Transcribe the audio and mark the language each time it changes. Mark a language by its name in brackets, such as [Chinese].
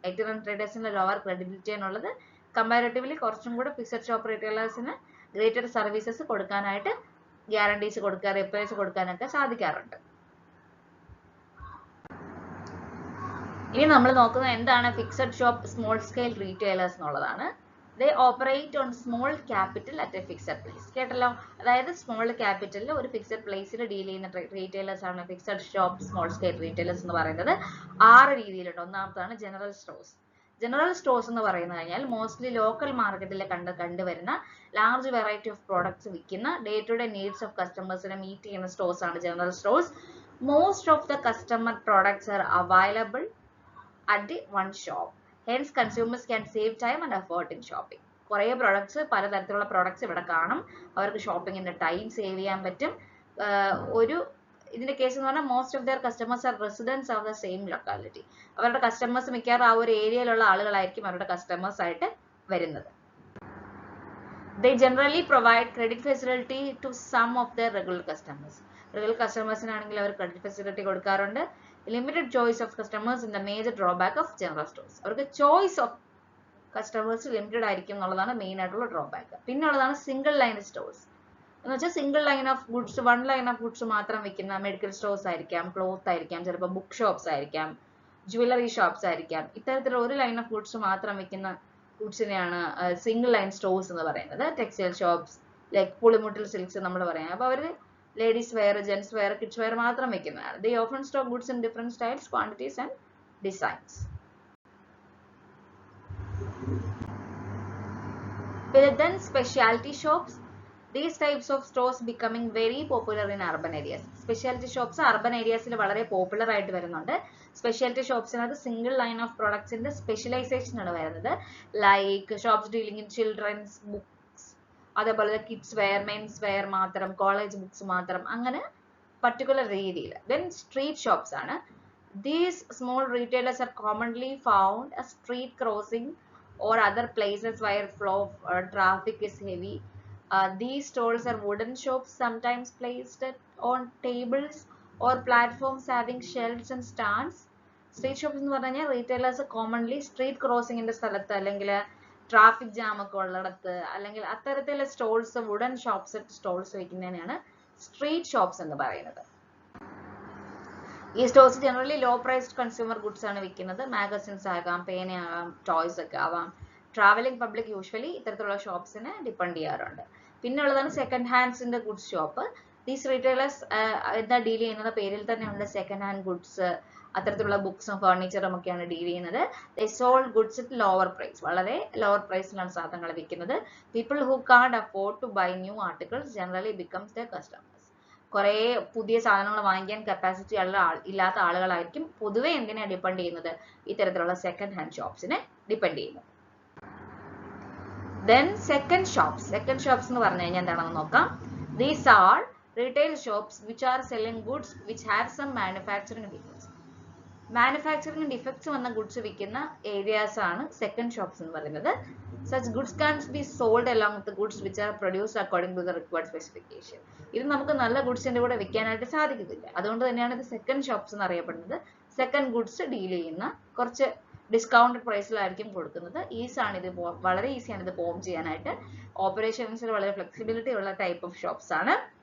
[Malayalam] ഐറ്റിനറന്റ് ട്രേഡേഴ്സിന് lower credibility ആണുള്ളത്. Comparatively കുറച്ചും കൂടെ ഫിക്സഡ് ഷോപ്പ് റീറ്റെയിലേഴ്സിന് ഗ്രേറ്റർ സർവീസസ് കൊടുക്കാനായിട്ട് ഗ്യാരണ്ടീസ് കൊടുക്കാൻ, റിപ്പയർസ് കൊടുക്കാനൊക്കെ സാധിക്കാറുണ്ട്. ഇനി നമ്മൾ നോക്കുന്നത് എന്താണ് fixed shop small scale retailers എന്നുള്ളതാണ്. [English] They operate on small capital at a fixed place. [Malayalam] കേട്ടല്ലോ, അതായത് സ്മോൾ ക്യാപിറ്റലിൽ ഒരു ഫിക്സഡ് പ്ലേസിൽ ഡീൽ ചെയ്യുന്ന റീറ്റെയിലേഴ്സ് ആണ് fixed shop small scale retailers എന്ന് പറയുന്നത്. 6 രീതിയിലുണ്ട്. ഒന്നാമതാണ് ജനറൽ സ്റ്റോഴ്സ്. ജനറൽ സ്റ്റോഴ്സ് എന്ന് പറയുന്നത് കഴിഞ്ഞാൽ മോസ്റ്റ്ലി ലോക്കൽ മാർക്കറ്റിൽ കണ്ടുവരുന്ന ലാർജ് വെറൈറ്റി ഓഫ് പ്രോഡക്ട്സ് വിൽക്കുന്ന day to day needs of കസ്റ്റമേഴ്സിനെ മീറ്റ് ചെയ്യുന്ന സ്റ്റോഴ്സ് ആണ് general stores. [English] Most of the customer products are available at the one shop. Hence, consumers can save time and effort in shopping. [Malayalam] കുറേ products, പലതരത്തിലുള്ള products ഇവിടെ കാണും. അവർക്ക് ഷോപ്പിങ്ങിന്റെ time save ചെയ്യാൻ പറ്റും. ഇതിന്റെ കേസ് എന്ന് പറഞ്ഞാൽ [English] Most of their customers are residents of the same locality. [Malayalam] അവരുടെ കസ്റ്റമേഴ്സ് മിക്കവാറും ആ ഒരു ഏരിയയിലുള്ള ആളുകളായിരിക്കും അവരുടെ കസ്റ്റമേഴ്സ് ആയിട്ട് വരുന്നത്. [English] They generally provide credit facility to some of their regular customers. [Malayalam] Regular customers-നാണെങ്കിൽ our credit facility കൊടുക്കാറുണ്ട്. [English] Limited choice of customers in the major drawback of general stores. [Malayalam] അവർക്ക് choice of customers ലിമിറ്റഡ് ആയിരിക്കും എന്നുള്ളതാണ് main ആയിട്ടുള്ള drawback. പിന്നെ ഉള്ളതാണ് single line stores. എന്ന് വെച്ചാൽ single line of goods, one line of goods മാത്രം വിൽക്കുന്ന മെഡിക്കൽ സ്റ്റോഴ്സ് ആയിരിക്കാം, ക്ലോത്ത് ആയിരിക്കാം, ചിലപ്പോൾ ബുക്ക് ഷോപ്സ് ആയിരിക്കാം, ജുവലറി ഷോപ്സ് ആയിരിക്കാം. ഇത്തരത്തിലുള്ള ഒരു ലൈൻ ഓഫ് ഗുഡ്സ് മാത്രം വിൽക്കുന്ന ഗുഡ്സിനെയാണ് സിംഗിൾ ലൈൻ സ്റ്റോഴ്സ് എന്ന് പറയുന്നത്. Textile shops like Pulimuttil silks നമ്മൾ പറയാം. അപ്പോൾ അവർ ladies wear, gents wear, kids wear മാത്രം വെക്കുന്നതാണ്. [English] They often stock goods in different styles, quantities and designs. Then specialty shops. These types of stores becoming very popular in urban areas. [Malayalam] Specialty shops urban areas ൽ വളരെ popular ആയിട്ട് വരുന്നുണ്ട്. Speciality ഷോപ്സിനകത്ത് single line of പ്രൊഡക്ട്സിന്റെ specialisation ആണ് വരുന്നത്. [English] like shops dealing in children's books, [Malayalam] അതേപോലെ kids wear, men's wear മാത്രം, college books മാത്രം, അങ്ങനെ പർട്ടിക്കുലർ രീതിയിൽ. ദെൻ സ്ട്രീറ്റ് ഷോപ്സ് ആണ്. [English] These small retailers are commonly found at street crossing or other places where flow of traffic is heavy. These stores are wooden shops, sometimes placed on tables or platforms having shelves and stands. [Malayalam] Street shops എന്ന് പറഞ്ഞു കഴിഞ്ഞാൽ retailers commonly street ക്രോസിംഗിന്റെ സ്ഥലത്ത് അല്ലെങ്കിൽ traffic jam ഒക്കെ ഉള്ളിടത്ത് അല്ലെങ്കിൽ അത്തരത്തിലുള്ള stalls, wooden shops stalls വയ്ക്കുന്നതിനാണ് street shops എന്ന് പറയുന്നത്. ഈ stores generally law priced consumer goods ആണ് വിൽക്കുന്നത്. മാഗസിൻസ് ആകാം, പേനയാകാം, ടോയ്സ് ഒക്കെ ആവാം. ട്രാവലിംഗ് പബ്ലിക് യൂഷ്വലി ഇത്തരത്തിലുള്ള ഷോപ്സിനെ ഡിപ്പെൻഡ് ചെയ്യാറുണ്ട്. പിന്നെ ഉള്ളതാണ് second ഹാൻഡ്സിന്റെ goods shop. These retailers എന്താ ഡീൽ ചെയ്യുന്നത്, പേരിൽ തന്നെ ഉണ്ട് സെക്കൻഡ് ഹാൻഡ് ഗുഡ്സ്. അത്തരത്തിലുള്ള ബുക്സും ഫർണിച്ചറും ഒക്കെയാണ് ഡീൽ ചെയ്യുന്നത്. [English] they sold goods at lower price, [Malayalam] വളരെ ലോവർ പ്രൈസിലാണ് സാധനങ്ങൾ വിൽക്കുന്നത്. [English] People who can't afford to buy new articles generally becomes the customers. [Malayalam] കുറേ പുതിയ സാധനങ്ങൾ വാങ്ങിക്കാൻ കപ്പാസിറ്റി ഇല്ലാത്ത ആളുകളായിരിക്കും പൊതുവെ എന്തിനാണ് ഡിപ്പെൻഡ് ചെയ്യുന്നത്, ഇത്തരത്തിലുള്ള സെക്കൻഡ് ഹാൻഡ് ഷോപ്സിനെ ഡിപ്പെൻഡ് ചെയ്യുന്നത്. [English] Then second shops [Malayalam] എന്ന് പറഞ്ഞു കഴിഞ്ഞാൽ എന്താണെന്ന് നോക്കാം. [English] These are retail shops which are selling goods which have some manufacturing defects. [Malayalam] Manufacturing defects വന്ന ഗുഡ്സ് വിൽക്കുന്ന ഏരിയാസ് ആണ് സെക്കൻഡ് ഷോപ്സ് എന്ന് പറയുന്നത്. [English] Such goods can't be sold along with the goods which are produced according to the required specification. [Malayalam] ഇത് നമുക്ക് നല്ല ഗുഡ്സിന്റെ കൂടെ വിൽക്കാനായിട്ട് സാധിക്കത്തില്ല. അതുകൊണ്ട് തന്നെയാണ് ഇത് സെക്കൻഡ് ഷോപ്സ് എന്ന് അറിയപ്പെടുന്നത്. സെക്കൻഡ് ഗുഡ്സ് ഡീൽ ചെയ്യുന്ന, കുറച്ച് ഡിസ്കൗണ്ടഡ് പ്രൈസിലായിരിക്കും കൊടുക്കുന്നത്. വളരെ ഈസിയാണ് ഇത് ഫോം ചെയ്യാനായിട്ട്. ഓപ്പറേഷൻസിൽ വളരെ ഫ്ലെക്സിബിലിറ്റി ഉള്ള ടൈപ്പ് ഓഫ് ഷോപ്സ് ആണ്.